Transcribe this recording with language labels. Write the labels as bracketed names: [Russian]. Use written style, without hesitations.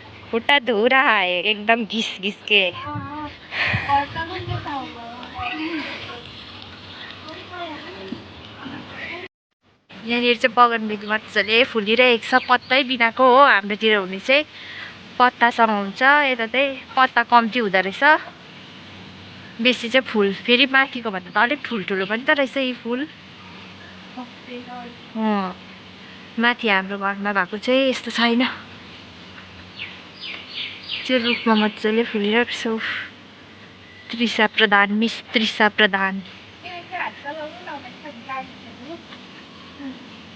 [Hindi] खुट्टा धो रहा है एकदम घिस घिस के। [Nepali] यहाँनिर चाहिँ बगनबेली मजाले फुलिरहेको छ, पत्तै बिनाको हो। हाम्रोतिर हुने चाहिँ पत्तासँग हुन्छ, यता चाहिँ पत्ता कम्ती हुँदो रहेछ, बेसी चाहिँ फुल। फेरि माथिको भन्दा त अलिक ठुल्ठुलो पनि त रहेछ यी फुल। माथि हाम्रो घरमा भएको चाहिँ यस्तो छैन, त्यो रुखमा मजाले फुलिरहेको छ। त्रिसा प्रधान, मिस त्रिसा प्रधान।